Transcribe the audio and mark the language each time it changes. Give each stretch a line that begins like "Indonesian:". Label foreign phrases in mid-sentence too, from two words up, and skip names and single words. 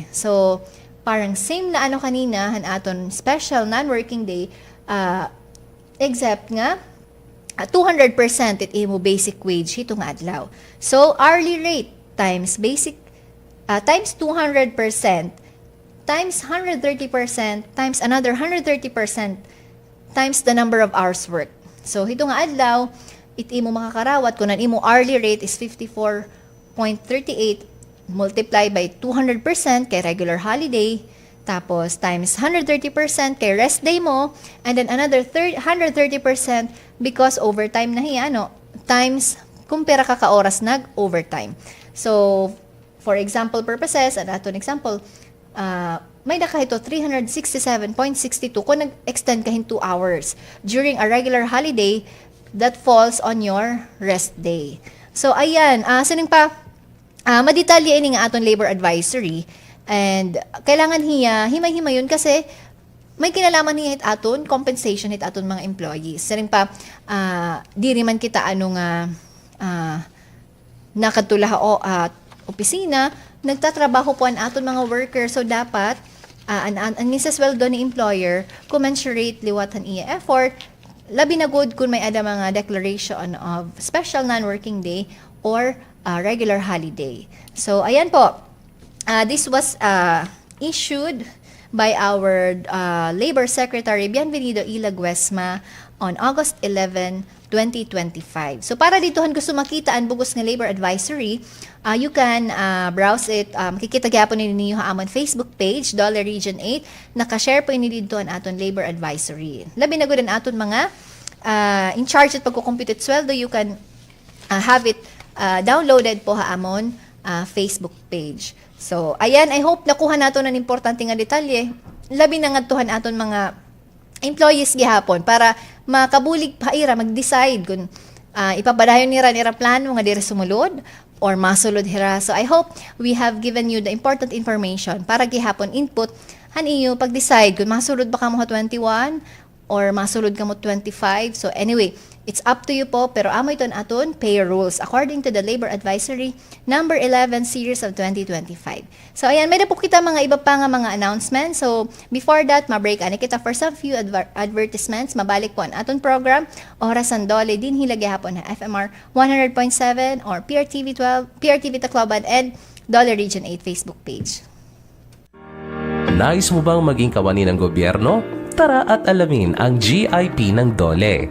Waray: So,
Filipino: parang same na ano kanina,
Waray: aton
English: special non-working day,
Waray: except nga, 200% it imo
English: basic wage
Waray: itong adlaw.
English: So, hourly rate times basic, times 200%, times 130%, times another 130%, times the number of hours worked. So,
Waray: itong adlaw, it imo makakarawat kung ang imo
English: hourly rate is 54.38 multiply by 200%
Waray: kay
English: regular holiday,
Waray: tapos times 130% kay
English: rest day
Waray: mo,
English: and then another 130% because overtime
Waray: na hiya, times kung pera ka oras nag-overtime.
English: So, for example purposes, and aton example,
Waray: may daka ito
English: 367.62
Waray: kung nag-extend kahin
English: 2 hours during a regular holiday that falls on your rest day.
Waray: So, ayan, sining pa, madetalye ini nga aton labor advisory,
Filipino: and kailangan himay-himay yun kasi may kinalaman niya aton compensation aton mga employees.
Waray: Saring pa di man kita nakatula opisina, nagtatrabaho po ang aton mga workers, so dapat ang nisasweldo ni employer commensurate liwatan iya effort, labi na good kung may ada mga
English: declaration of special non-working day or regular holiday.
Waray: So, ayan po.
English: This was issued by our Labor Secretary Bienvenido Ila Guesma on August 11, 2025.
Waray: So, para ditohan gusto makita ang bugos ng Labor Advisory,
English: you can browse it.
Waray: Makikita gyapon ninyo ha amon Facebook page, Dollar Region 8. Nakashare po ini dito ang aton Labor Advisory. Labi na gud ang aton mga in charge at pagkukompute sweldo,
English: you can have it downloaded
Waray: po ha amon Facebook page. So, ayan,
English: I hope
Waray: nakuha nato ng importante nga detalye. Labi na nga tuhan aton mga employees gihapon para makabulig pa ira mag-decide kung ipabadayon nira plano nga diri sumulod or masulod hira.
English: So, I hope we have given you the important information
Waray: para gihapon input han iyo pag-decide kung masulod ba ka mo 21 or masulod ka mo 25.
English: So, anyway, it's up to you po,
Waray: pero amo ito aton
English: pay rules according to the Labor Advisory number 11 series of 2025.
Waray: So, ayan, may na po kita mga iba pa nga mga announcements. So, before that, ma-break ani kita
English: for some few advertisements.
Waray: Mabalik po ang aton program, Oras ang Dole, din hilagay hapon na FMR 100.7 or PRTV 12, PRTV Tacloban, and Dollar Region 8 Facebook page.
Filipino: Nais mo bang maging kawani ng gobyerno? Tara at alamin ang GIP ng DOLE.